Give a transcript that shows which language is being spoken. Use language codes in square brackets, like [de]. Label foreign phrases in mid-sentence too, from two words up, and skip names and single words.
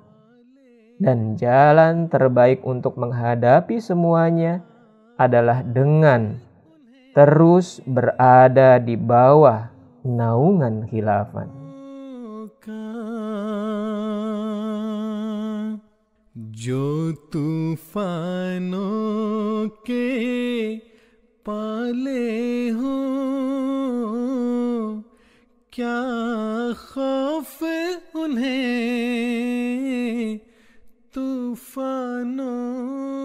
[id] Dan jalan terbaik untuk menghadapi semuanya adalah dengan terus berada di bawah naungan khilafah. [ur] جو طوفانوں کے پالے ہو، کیا خوف انہیں طوفانوں